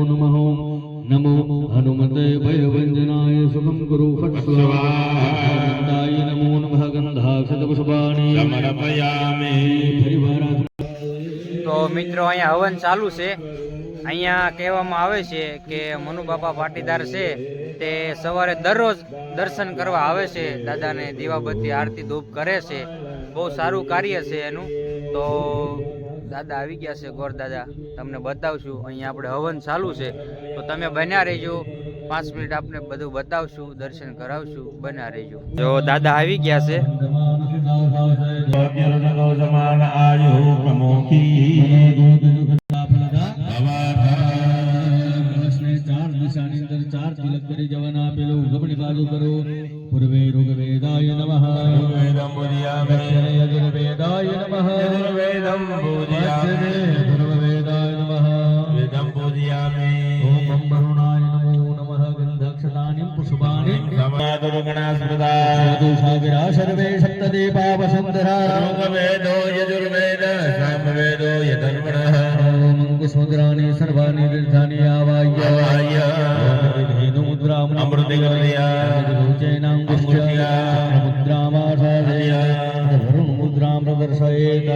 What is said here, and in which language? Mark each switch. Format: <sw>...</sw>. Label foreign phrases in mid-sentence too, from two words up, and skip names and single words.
<sa>नमः नमो हनुमते भयभंजनाय सुखं गुरु फट् स्वाहा नमो नमः गंधाक्षतपुष्पाणि समर्पयामि।</sa> <gu>તો મિત્રો અહીંયા હવન ચાલુ છે। અહીંયા કહેવામાં આવે છે કે મનુબાપા પાટીદાર છે તે સવારે દરરોજ દર્શન કરવા આવે છે, દાદાને દીવાબત્તી આરતી ધૂપ કરે છે, બહુ સારું કાર્ય છે એનું। તો દાદા આવી ગયા છે, ગોર દાદા તમને બતાવશું, અહીંયા આપણે હવન ચાલુ છે, તો તમે બન્યા રહેજો, 5 મિનિટ આપણે બધું બતાવશું, દર્શન કરાવશું, બન્યા રહેજો। જો દાદા આવી ગયા છે। ચાર તિલક કરે જવના પેલો ગમની બાજુ કરો</gu> <sa>पूर्वे ऋग्वेदाय नमः वेदं बोधियामि यजुर्वेदाय नमः यजुर्वेदं बोधियामि धर्मवेदाय नमः वेदं बोधियामि ओम वरुणाय नमो नमः गन्धक्षतानि पुष्पाणि समादुर्गणास्मृता साधुसागरा सर्वे सप्तदीपा वसुन्धरा ऋग्वेदो यजुर्वेद सामवेदो यधर्मणः मुद्राणि सर्वाणि तीर्थानि आवाह्य अमृत मुद्रां प्रदर्शयेत्।</sa>